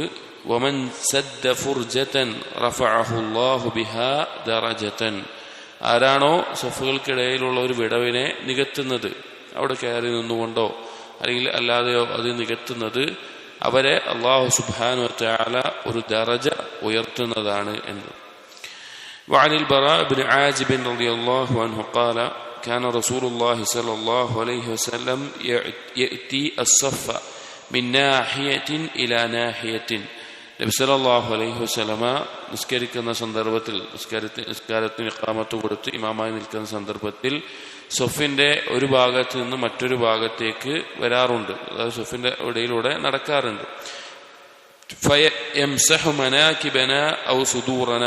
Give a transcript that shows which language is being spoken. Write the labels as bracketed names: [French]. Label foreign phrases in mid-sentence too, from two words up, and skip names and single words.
[Arabic] ومن سد فرجة رفعه الله بها درجة. [Malayalam] ആരാണോ സഫുകൾക്കിടയിലുള്ള ഒരു വിടവിനെ നികത്തുന്നത്, അവിടെ കയറി നിന്നുകൊണ്ടോ അല്ലെങ്കിൽ അല്ലാതെയോ അത് നികത്തുന്നത്, അവരെ [Arabic] الله سبحانه وتعالى [Malayalam] ഒരു ദറജ ഉയർത്തുന്നതാണ് എന്ന്. [Arabic] وعن البراء بن عازب رضي الله عنه قال كان رسول الله صلى الله عليه وسلم يأتي الصف من ناحية إلى ناحية. [Malayalam] നബി [Arabic] صلى الله عليه وسلم [Malayalam] നിസ്കരിക്കുന്ന സന്ദർഭത്തിൽ നിസ്കാരത്തിന് ഇഖാമത്ത് കൊടുത്ത് ഇമാമായി നിൽക്കുന്ന സന്ദർഭത്തിൽ സഫിന്റെ ഒരു ഭാഗത്ത് നിന്ന് മറ്റൊരു ഭാഗത്തേക്ക് വരാറുണ്ട്. അതായത് സഫിന്റെ ഇടയിലൂടെ നടക്കാറുണ്ട്. [Arabic] فيمسح مناكبنا أو صدورنا.